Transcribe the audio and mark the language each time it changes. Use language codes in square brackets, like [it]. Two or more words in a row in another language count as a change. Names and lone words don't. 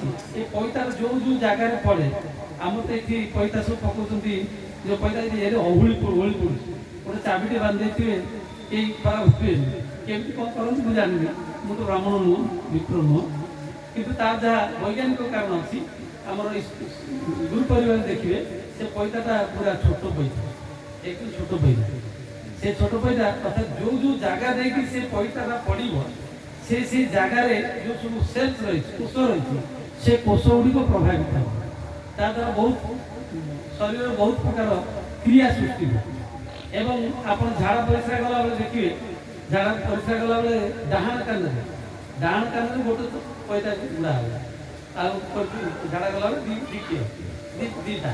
[or] ଏ ପଇତାର ଯୋଉ ଜାଗାରେ ପଡ଼େ, ଆମର ତ ଏଠି ପଇତା ସବୁ ପକାଉଛନ୍ତି, ଯୋଉ ପଇତା ଅହୁଳି ପଡ଼ୁଛି, ଗୋଟେ ଚାବିଟେ ବାନ୍ଧି ଦେଇଥିବେ, କେହି ଖରାପ ହୁଏନି। କେମିତି କ'ଣ କରନ୍ତି ମୁଁ ଜାଣିନି, ମୁଁ ତ ବ୍ରାହ୍ମଣ ନୁହଁ, ବିପ୍ର ନୁହଁ, କିନ୍ତୁ ତାର ଯାହା ବୈଜ୍ଞାନିକ କାରଣ ଅଛି। ଆମର ଗୁରୁ ପରିବାର ଦେଖିବେ ସେ ପଇତାଟା ପୁରା ଛୋଟ ପଇତା, ଏକଦମ ଛୋଟ ପଇତା। ସେ ଛୋଟ ପଇତା ଅର୍ଥାତ୍ ଯୋଉ ଜାଗା ଦେଇକି ସେ ପଇତାଟା ପଡ଼ିବ সেই ଜାଗାରେ ଯୋଉ ସବୁ ସେଲ୍ସ ରହିଛି, କୋଷ ରହିଛି, ସେ କୋଷ ଗୁଡ଼ିକ ପ୍ରଭାବିତ ହେବ। ତା ଦ୍ୱାରା ବହୁତ ଶରୀରରେ ବହୁତ ପ୍ରକାର କ୍ରିୟା ସୃଷ୍ଟି ହୁଏ। ଏବଂ ଆପଣ ଝାଡ଼ା ପରିସ୍ରା କଲାବେଳେ ଦେଖିବେ, ଝାଡ଼ା ପରିସ୍ରା କଲାବେଳେ ଡାହାଣ କାନରେ ଗୋଟେ ପଇତା ଗୁଡ଼ା ହେବ, ଆଉ ଝାଡ଼ା କଲାବେଳେ ଦିଟା।